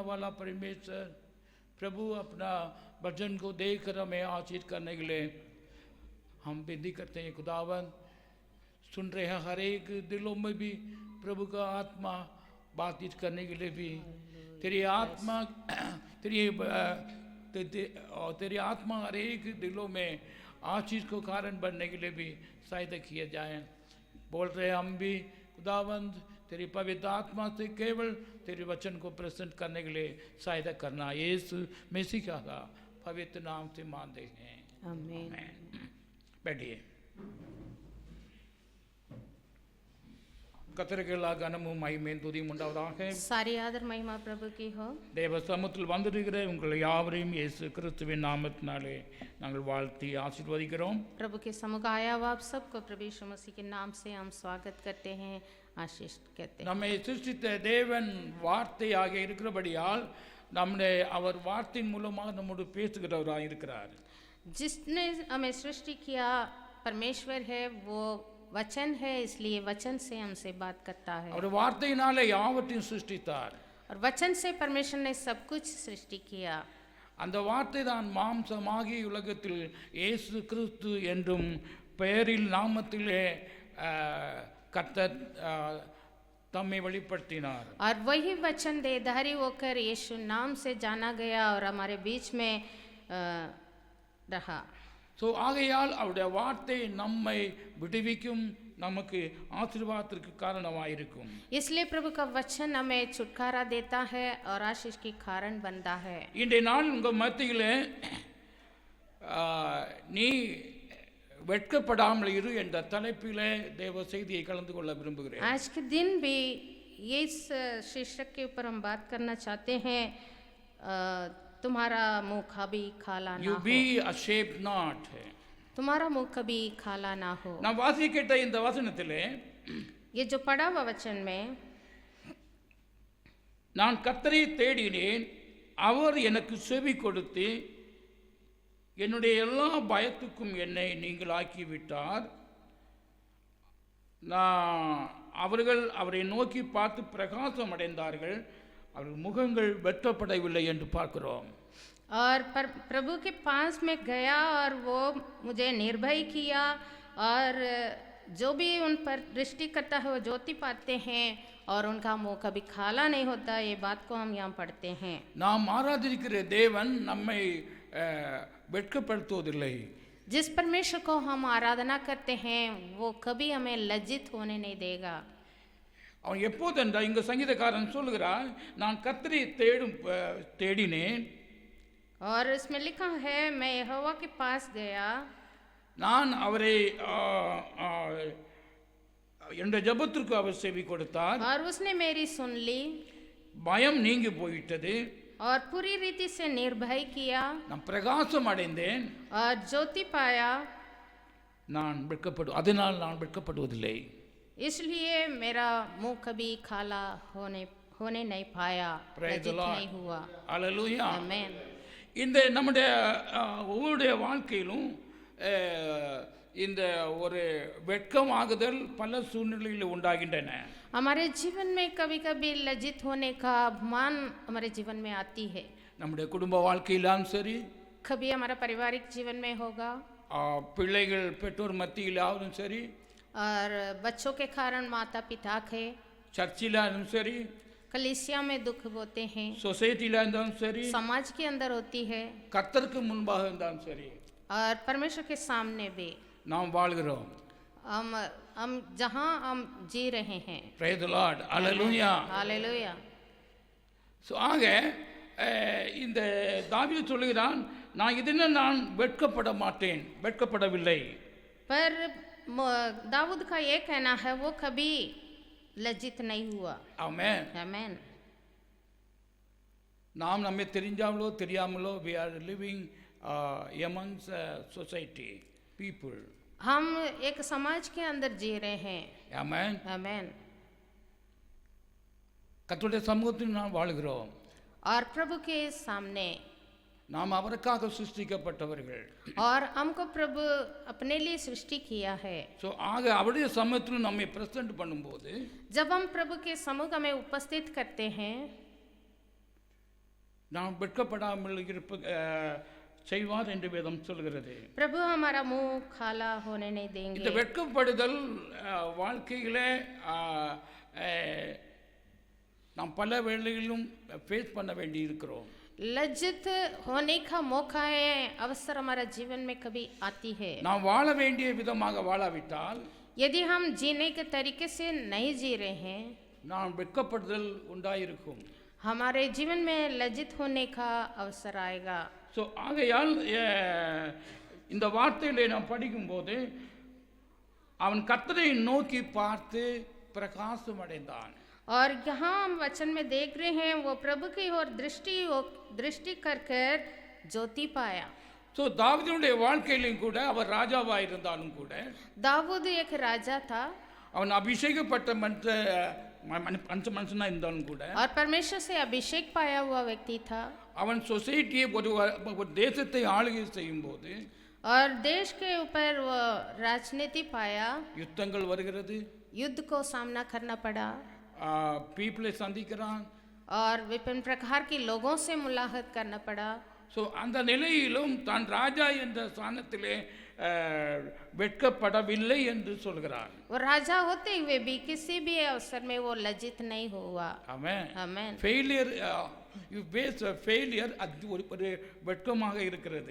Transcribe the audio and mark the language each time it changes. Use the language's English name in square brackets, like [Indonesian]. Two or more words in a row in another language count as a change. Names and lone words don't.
[Hindi] वाला परमेश्वर, प्रभु अपना वचन को देखकर हमें आशीष करने के लिए हम विनती करते हैं खुदावन, सुन रहे हैं हर एक दिलों में भी प्रभु का आत्मा बातचीत करने के लिए भी तेरी आत्मा तेरी आत्मा हर एक दिलों में आशीष को कारण बनने के लिए भी सहायता किए जाए। बोल रहे हम भी खुदावंद तेरी पवित्र आत्मा से केवल तेरे वचन को प्रेजेंट करने के लिए सहायता करना यीशु मसीह का पवित्र नाम से मानते हैं, आमीन। बैठिए। [Tamil] கர்த்தருக்கெல்லா கனமும் மகிமையும் துதியும் உண்டாவதாக। [Hindi] सारी आदर महिमा प्रभु की हो। [Tamil] தேவ சமூகத்தில் வந்திருக்கிற உங்களை யாவரையும் இயேசு கிறிஸ்துவின் நாமத்தினாலே நாங்கள் வாழ்த்தி ஆசீர்வதிக்கிறோம்। [Hindi] प्रभु के समुख आया हुआ आप सबको प्रभु यीशु मसीह के नाम से हम स्वागत करते हैं, आशीष कहते हैं। [Tamil] நம்மை சிருஷ்டித்த தேவன் வார்த்தையாக இருக்கிறபடியால் நம்முடைய அவர் வார்த்தையின் மூலமாக நம்மோடு பேசுகிறவராக இருக்கிறார்। [Hindi] जिसने हमें सृष्टि किया परमेश्वर है, वो वचन है, इसलिए वचन से हमसे बात करता है। [Tamil] அவர் வார்த்தையினாலே யாவற்றையும் சிருஷ்டித்தார்। [Hindi] और वचन से परमेश्वर ने सब कुछ सृष्टि किया। [Tamil] அந்த வார்த்தை தான் மாம்சமாகி உலகத்தில் இயேசு கிறிஸ்து என்றும் பெயரில் நாமத்திலே கர்த்தர் தம்மை வெளிப்படுத்தினார்। [Hindi] और वही वचन देहधारी होकर यीशु नाम से जाना गया और हमारे बीच में रहा। [Tamil] ஆகையால் அவருடைய வார்த்தை நம்மை விடுவிக்கும், நமக்கு ஆசீர்வாதத்திற்கு காரணமாயிருக்கும்। [Hindi] इसलिए प्रभु का वचन हमें छुटकारा देता है और आशीष की कारण बनता है। [Tamil] இன்றைய நாள் உங்க மத்தியிலே நீ வெட்கப்படாமல் இரு என்ற தலைப்பிலே தேவ செய்தியை கலந்து கொள்ள விரும்புகிறேன்। [Hindi] आज के दिन भी इस शीर्षक के ऊपर हम बात करना चाहते हैं, तुम्हारा मुंह कभी काला ना [English] You [Hindi] हो। [English] be ashamed not। [Hindi] तुम्हारा मुंह कभी काला ना हो। [Tamil] நான் வாசிக்கிட்ட இந்த வசனத்திலே [Hindi] ये जो पढ़ा हुआ वचन में, [Tamil] நான் கர்த்தரை தேடினேன், அவர் எனக்கு செவி கொடுத்து என்னுடைய எல்லா பயத்துக்கும் என்னை நீங்களாக்கி விட்டார்। அவர்கள் அவரை நோக்கி பார்த்து பிரகாசம் அடைந்தார்கள், அவர்கள் முகங்கள் வெட்டப்படவில்லை என்று பார்க்கிறோம்। [Hindi] और प्रभु के पास में गया और वो मुझे निर्भय किया, और जो भी उन पर दृष्टि करता है वो ज्योति पाते हैं और उनका मुंह कभी काला नहीं होता। ये बात को हम यहाँ पढ़ते हैं। [Tamil] நாம் ஆராதிக்கிற தேவன் நம்மை வெட்கப்படுத்துவதில்லை। [Hindi] जिस परमेश्वर को हम आराधना करते हैं वो कभी हमें लज्जित होने नहीं देगा। [Tamil] அவன் எப்போதென்றா இங்க சங்கீதக்காரன் சொல்லுகிறான், நான் கர்த்தரை தேடினேன், [Hindi] और इसमें लिखा है मैं यहोवा के पास गया, [Tamil] நான் அவரை என்னுடைய ஜெபத்திற்கு அவர் செவி கொடுத்தார், [Hindi] और उसने मेरी सुन ली, [Tamil] பயம் நீங்கி போயிட்டது, [Hindi] और पूरी रीति से निर्भय किया, [Tamil] நான் பிரகாசம் அடைந்தேன், [Hindi] और ज्योति पाया, [Tamil] அதனால் நான் வெட்கப்படுவதில்லை। [Hindi] इसलिए मेरा मुंह कभी काला होने नहीं पाया, लज्जित नहीं हुआ। [Tamil] அல்லேலூயா। [Hindi] आमेन। [Tamil] இந்த நம்முடைய ஒவ்வொருடைய வாழ்க்கையிலும் இந்த ஒரு வெட்கமாகுதல் பல சூழ்நிலையில் உண்டாகின்றன। [Hindi] हमारे जीवन में कभी कभी लज्जित होने का अपमान हमारे जीवन में आती है। [Tamil] நம்முடைய குடும்ப வாழ்க்கையிலும் சரி, [Hindi] कभी हमारा पारिवारिक जीवन में होगा, [Tamil] பிள்ளைகள் பெற்றோர் மத்தியிலும் சரி, [Hindi] और बच्चों के कारण माता पिता के, [Tamil] சர்ச்சிலும் சரி, [Hindi] कलीसिया में दुख होते हैं, [Tamil] சொசைட்டில இருந்தாலும் சரி, [Hindi] समाज के अंदर होती है, [Tamil] கர்த்தருக்கு मुன்பாக இருந்தாலும் சரி, [Hindi] और परमेश्वर के सामने भी [Tamil] நாம் வாழ்கிறோம்। [Hindi] हम जहाँ हम जी रहे हैं। [English] Praise the Lord. Hallelujah. [Hindi] हालेलुया। [Tamil] ஆக இந்த தாவீது சொல்லுகிறான், நான் வெட்கப்பட மாட்டேன், வெட்கப்படவில்லை। [Hindi] पर दाऊद का ये कहना है वो कभी लज्जित नहीं हुआ। [Tamil] ஆமென்। [Hindi] आमेन। [Tamil] நாம் நம்மை தெரிஞ்சாமலோ தெரியாமலோ [English] we are living amongst society people। [Hindi] हम एक समाज के अंदर जी रहे हैं। [Tamil] ஆமென்। [Hindi] आमेन। [Tamil] கர்த்தருடைய சமூகத்தில் நாம் வாழ்கிறோம்। [Hindi] और प्रभु के सामने [Tamil] நாம் அவருக்காக சிருஷ்டிக்கப்பட்டவர்கள்। [Hindi] और हमको प्रभु अपने लिए सृष्टि किया है। [Tamil] ஆக அவருடைய சமூகத்தில் நம்மை பிரசன்ட் பண்ணும்போது, [Hindi] जब हम प्रभु के सम्मुख में उपस्थित करते हैं, [Tamil] நாம் வெட்கப்படாமல் செய்வார் என்று வேதம் சொல்கிறது. [Hindi] प्रभु हमारा मुंह खाला होने नहीं [Tamil] இந்த [Hindi] देंगे। [Tamil] வெட்கப்படுதல் வாழ்க்கையிலே நாம் பல வேளைகளிலும் ஃபேஸ் பண்ண வேண்டி இருக்கிறோம். [Hindi] लज्जित होने का मौका है, अवसर हमारा जीवन में कभी आती है। [Tamil] நாம் வாழ வேண்டிய விதமாக வாழாவிட்டால், [Hindi] यदि हम जीने के तरीके से नहीं जी रहे हैं, [Tamil] நாம் வெட்கப்படுதல் உண்டாயிருக்கும். [Hindi] हमारे जीवन में लज्जित होने का अवसर आएगा। [Tamil] ஸோ ஆகையால் இந்த வார்த்தையிலே நாம் படிக்கும்போது அவன் கர்த்தரை நோக்கி பார்த்து பிரகாசம் அடைந்தான். [Hindi] और यहाँ हम वचन में देख रहे हैं वो प्रभु की ओर दृष्टि कर कर ज्योति पाया। [Tamil] ஸோ தாவீதுடைய வாழ்க்கையிலும் கூட அவர் ராஜாவாக இருந்தாலும் கூட, [Hindi] दाऊद एक राजा था [Tamil] அவன் அபிஷேகப்பட்ட மனுஷனா இருந்தாலும் கூட, [Hindi] और परमेश्वर से अभिषेक पाया हुआ व्यक्ति था, [Tamil] அவன் சொசைட்டியை ஒரு தேசத்தை ஆளுகை செய்யும் போது [Hindi] और देश के ऊपर वो राजनीति पाया, [Tamil] யுத்தங்கள் வருகிறது, [Hindi] युद्ध को सामना करना पड़ा, [Tamil] பீப்புளை சந்திக்கிறான். [Hindi] और विभिन्न प्रकार के लोगों से मुलाकात करना पड़ा। [Tamil] ஸோ அந்த நிலையிலும் தான் ராஜா என்ற ஸ்தானத்திலே வெட்கப்படவில்லை என்று சொல்கிறார். [Hindi] वो राजा होते हुए भी किसी भी अवसर में वो लज्जित नहीं हुआ। [Tamil] ஆமென். [Hindi] आमेन। [English] failure you face failure [Tamil] அது ஒரு வெட்கமாக இருக்கிறது.